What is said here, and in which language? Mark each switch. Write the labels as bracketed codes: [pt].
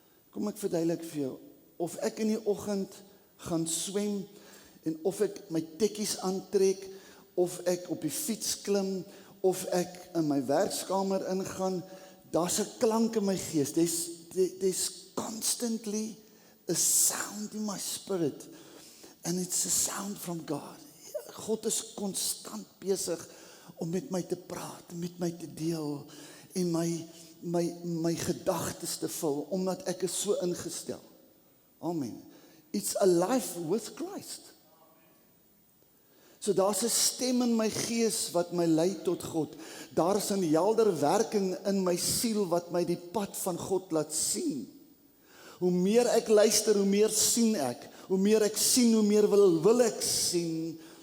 [af] Kom ek verduidelik vir jou, of ek in die oggend gaan swem, en of ek my tekkies aantrek, of ek op die fiets klim, of ek in my werkskamer ingaan, daar's 'n klank in my gees. [en] There's constantly a sound in my spirit, and it's a sound from God. [af] God is konstant besig om met my te praat, met my te deel, en my gedagtes te vul, omdat ek is so ingestel. Amen. [en] It's a life with Christ. [af] So daar's 'n stem in my gees wat my lei tot God. Daar is 'n helder werking in my siel wat my die pad van God laat sien. Hoe meer ek luister, hoe meer sien ek. Hoe meer ek sien, hoe meer wil ek sien.